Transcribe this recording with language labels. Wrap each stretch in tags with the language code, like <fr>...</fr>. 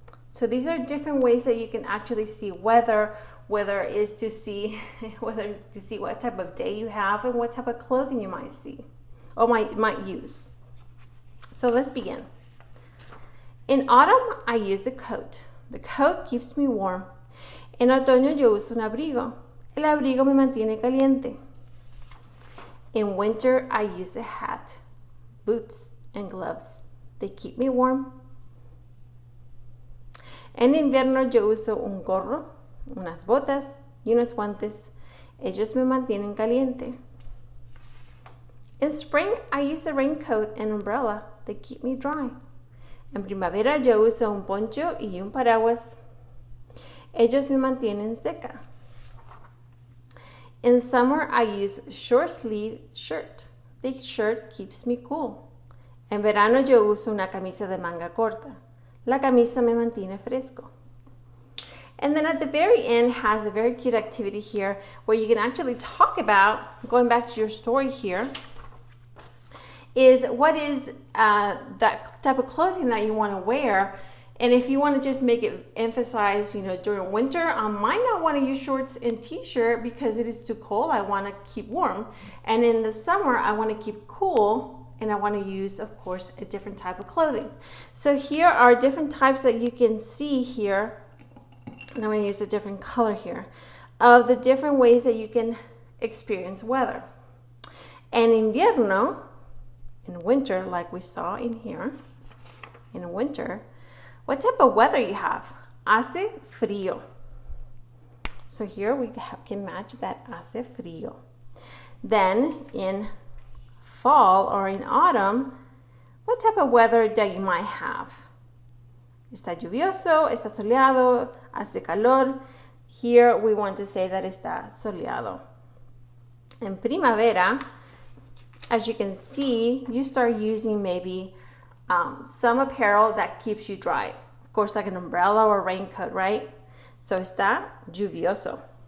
<en>So these are different ways that you can actually see weather. Weather is to see what type of day you have and what type of clothing you might see or might use. So let's begin. In autumn, I use a coat. The coat keeps me warm.</en> <es>En otoño yo uso un abrigo. El abrigo me mantiene caliente.</es> <en>In winter, I use a hat, boots, and gloves. They keep me warm.</en> <es>En invierno yo uso un gorro, unas botas y unos guantes. Ellos me mantienen caliente.</es> <en>In spring, I use a raincoat and umbrella. They keep me dry.</en> <es>En primavera yo uso un poncho y un paraguas. Ellos me mantienen seca.</es> <en>In summer, I use short sleeve shirt. The shirt keeps me cool.</en> <es>En verano yo uso una camisa de manga corta. La camisa me mantiene fresco.</es> <en>And then at the very end has a very cute activity here where you can actually talk about, going back to your story here, is what is that type of clothing that you want to wear. And if you want to just make it emphasize, during winter, I might not want to use shorts and t-shirt because it is too cold. I want to keep warm. And in the summer, I want to keep cool. And I want to use, of course, a different type of clothing. So here are different types that you can see here. And I'm going to use a different color here of the different ways that you can experience weather.</en> <es>En invierno,</es> <en>in winter, like we saw in here, in winter, what type of weather you have?</en> <es>Hace frío.</es> <en>So here we can match that</en> <es>hace frío.</es> <en>Then in fall or in autumn, what type of weather that you might have?</en> <es>Está lluvioso, está soleado, hace calor.</es> <en>Here we want to say that</en> <es>está soleado. En primavera,</es> <en>as you can see, you start using maybe some apparel that keeps you dry. Of course, like an umbrella or raincoat, right? So</en> <es>está lluvioso.</es>